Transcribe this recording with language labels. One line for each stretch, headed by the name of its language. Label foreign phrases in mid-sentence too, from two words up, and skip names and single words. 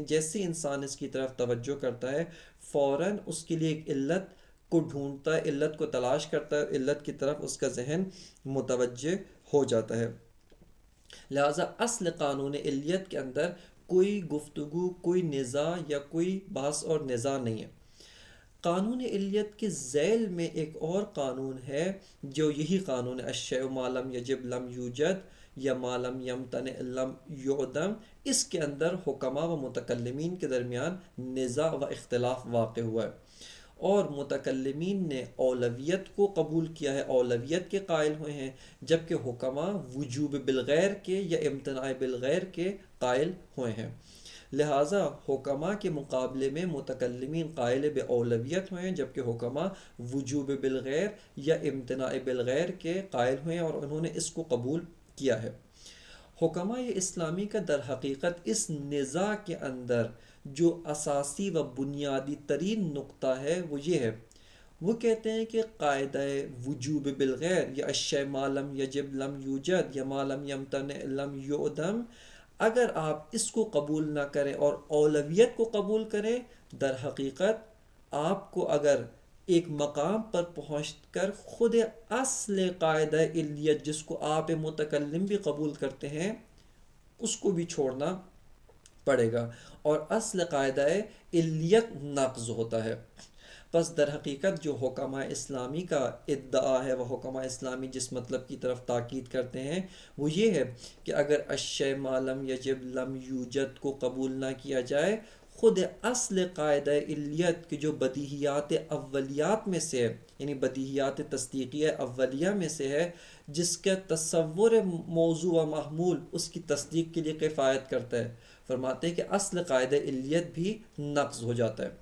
Urdu: جیسے انسان اس کی طرف توجہ کرتا ہے، فوراً اس کے لیے ایک علت کو ڈھونڈتا ہے، علت کو تلاش کرتا ہے، علت کی طرف اس کا ذہن متوجہ ہو جاتا ہے۔ لہٰذا اصل قانون علیت کے اندر کوئی گفتگو، کوئی نزاع یا کوئی بحث اور نزاع نہیں ہے۔ قانون علیت کے ذیل میں ایک اور قانون ہے، جو یہی قانون
Arabic: الشیء ما لم یجب لم یوجد
Urdu: یا
Arabic: ما لم یمتنع لم یعدم۔
Urdu: اس کے اندر حکماء و متکلمین کے درمیان نزاع و اختلاف واقع ہوا ہے، اور متکلمین نے اولویت کو قبول کیا ہے، اولویت کے قائل ہوئے ہیں، جبکہ حکماء وجوب بالغیر کے یا امتناع بالغیر کے قائل ہوئے ہیں۔ لہٰذا حکماء کے مقابلے میں متکلمین قائل اولویت ہوئے ہیں، جبکہ حکماء وجوب بالغیر یا امتناع بالغیر کے قائل ہوئے ہیں، اور انہوں نے اس کو قبول کیا ہے۔ حکماء اسلامی کا در حقیقت اس نزاع کے اندر جو اساسی و بنیادی ترین نقطہ ہے وہ یہ ہے، وہ کہتے ہیں کہ قاعدہ وجوب بالغیر یا
Arabic: الشیء ما لم یجب لم یوجد یا ما لم یمتنع لم یعدم،
Urdu: اگر آپ اس کو قبول نہ کریں اور اولویت کو قبول کریں، در حقیقت آپ کو اگر ایک مقام پر پہنچ کر خود اصل قاعدہ علیت، جس کو آپ متکلم بھی قبول کرتے ہیں، اس کو بھی چھوڑنا پڑے گا، اور اصل قاعدہ علیت نقض ہوتا ہے۔ پس در حقیقت جو حکماء اسلامی کا ادعا ہے، وہ حکماء اسلامی جس مطلب کی طرف تاکید کرتے ہیں وہ یہ ہے کہ اگر
Arabic: الشیء ما لم یجب لم یوجد
Urdu: کو قبول نہ کیا جائے، خود اصل قاعدہ علیت کے جو بدیہیات اولیات میں سے ہے، یعنی بدیہیات تصدیقیہ اولیہ میں سے ہے، جس کا تصور موضوع و محمول اس کی تصدیق کے لیے کفایت کرتا ہے، فرماتے ہیں کہ اصل قاعدہ علیت بھی نقض ہو جاتا ہے۔